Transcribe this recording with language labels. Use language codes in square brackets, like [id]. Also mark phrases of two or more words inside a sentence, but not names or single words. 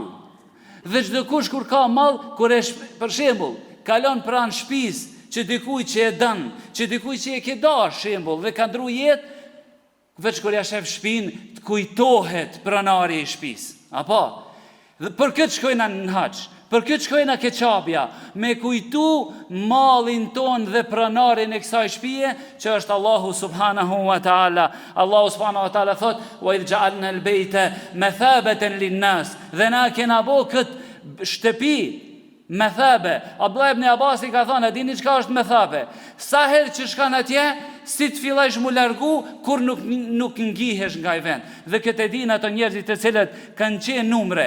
[sq] Dhe çdo kush kur ka mall, kur e për shembull, kalon pranë shtëpisë që dikujt që e dën, që dikujt që e ke dash shembull dhe ka ndru jetë, veç kur ja shef shtëpinë, të kujtohet pronari i shtëpisë. Apo? Dhe për këtë shkojna në haxh. Për këtë shkojna ke Qabja, me kujtu mallin ton dhe pronarin e kësaj shtëpie, që është Allahu [ar] سبحانه وتعالى. Allahu سبحانه وتعالى thot: "وإذ جعلنا البيت مثابة للناس." [sq] Dhe na kena bë këtë shtëpi Methabe. Abdullah ibn Abasi ka thënë, a dini çka është methabe? Sa herë që shkan atje, si të fillojsh mu largu, kur nuk ngihesh nga i vend. Dhe këtë e din ato njerëzit të cilët kanë qenë numre.